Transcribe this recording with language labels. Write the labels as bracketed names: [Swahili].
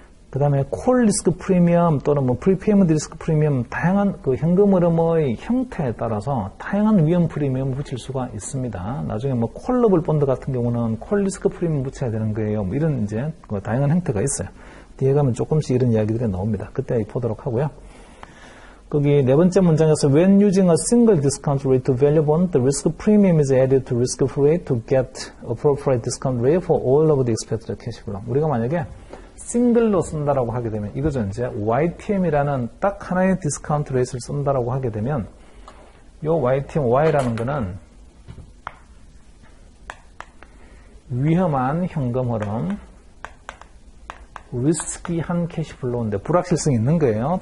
[Korean] 그 다음에 콜 리스크 프리미엄 또는 뭐 프리페이먼트 리스크 프리미엄, 다양한 그 현금 흐름의 형태에 따라서 다양한 위험 프리미엄을 붙일 수가 있습니다. 나중에 뭐 콜러블 본드 같은 경우는 콜 리스크 프리미엄 붙여야 되는 거예요. 뭐 이런 이제 그 다양한 형태가 있어요. 뒤에 가면 조금씩 이런 이야기들이 나옵니다. 그때 보도록 하고요. 거기 네 번째 문장에서 [English] when using a single discount rate to value bond, the risk premium is added to risk-free rate to get appropriate discount rate for all of the expected cash flow. [Korean] 우리가 만약에 싱글로 쓴다라고 하게 되면 이거죠. 이제 YTM이라는 딱 하나의 디스카운트 레이트를 쓴다라고 하게 되면 이 YTM Y라는 거는 위험한 현금 흐름, 리스키한 캐시플로우인데 불확실성이 있는 거예요.